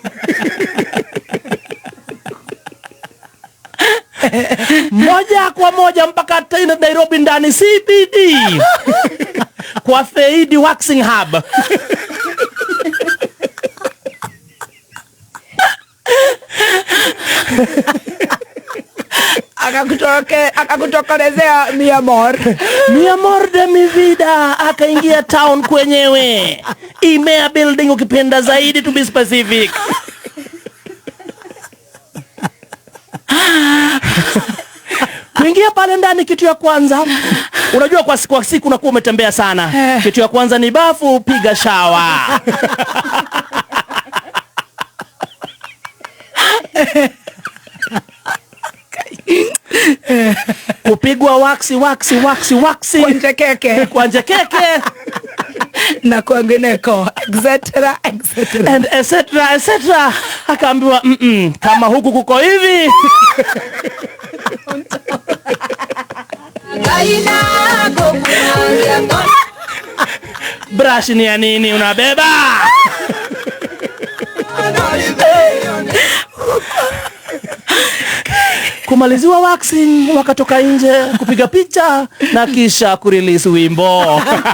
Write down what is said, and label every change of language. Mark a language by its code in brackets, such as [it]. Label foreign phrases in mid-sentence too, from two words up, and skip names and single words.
[sw] Moja kwa moja mpaka tena Nairobi ndani CBD kwa Fade Waxing Hub. [es] akakutokolezea mi amor de mi vida. [sw] Akaingia town kwenyewe, Imea building ukipenda zaidi, [en] to be specific. [sw] Kuingia pale ndani, kitu ya kwanza, unajua kwa siku unakuwa umetembea sana, kitu ya kwanza ni bafu, piga shower. Kupigwa waxi kwa njekeke na kwengineko etc. [en] and etc. [sw] Akaambiwa kama huku kuko hivi. Brush ni ya nini unabeba? Kumaliziwa waxing, wakatoka nje kupiga picha na kisha kurelease wimbo.